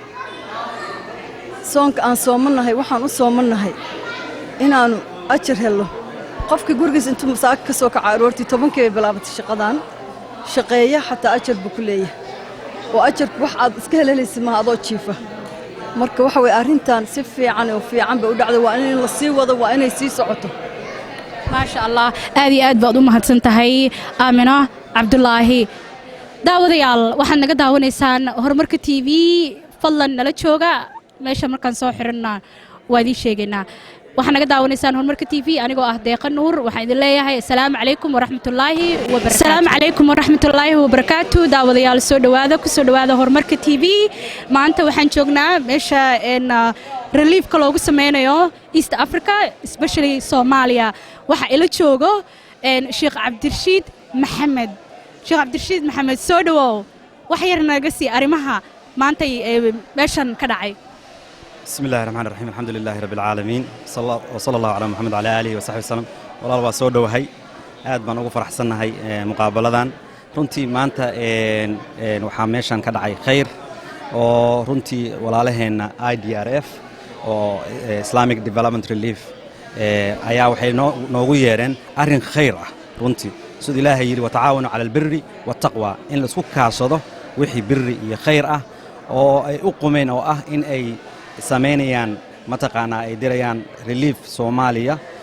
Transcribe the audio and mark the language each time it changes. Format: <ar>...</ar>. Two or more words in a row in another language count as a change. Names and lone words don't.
<so>soonka aan soomannahay waxaan u soomannahay inaannu ajar helno qofka gurigiis intuu masaaka ka soo kaca aroortii 10kii bay bilaabatay shaqadan shaqeeya xataa ajar buu ku leeyahay oo ajarku wax aad iska helaysa ma adoo jiifa marka waxa way arrintan si fiican oo fiican bay u dhacday waa in la sii wado waa inay sii socoto</so> <ar>ما شاء الله</ar> <so>aad iyo aad baad u mahadsan tahay Aamina Cabdullaahi daawadayaal waxaad naga daawanaysaan horumarka TV fadlan nala jooga meesha markaan soo xirnaa waa idin sheegaynaa waxaad naga daawanaysaan horumarka TV anigoo ah Deeqa Nuur waxaan idin leeyahay</so> <ar>السلام عليكم ورحمة الله وبركاته السلام عليكم ورحمة الله وبركاته</ar> <so>daawadayaal soo dhawaada horumarka TV maanta waxaan joognaa meesha relief ka loogu sameynayo East Africa especially Soomaaliya waxa ila joogo Sheekh Cabdirashiid Maxamed soo dhawow wax yar naga sii arimaha maanta meeshan ka dhacay</so> <ar>بسم الله الرحمن الرحيم الحمد لله رب العالمين وصلى الله على محمد وعلى آله وصحبه وسلم والله</ar> <so>waa soo dhawahay aad baan ugu faraxsanahay muqaabaladan runtii maanta waxa meeshan ka dhacay khayr oo runtii walaalaheena IDRF oo Islamic Development Relief ayaa waxay noogu yeereen arin khayr ah runtii sida Ilaahay yiri</so> <ar>وتعاونوا على البر والتقوى</ar> <so>in la isku kaashado wixii birri iyo khayr ah oo ay u qumeen oo ah in ay sameynayaan mataqaana ay dirayaan relief Soomaaliya</so>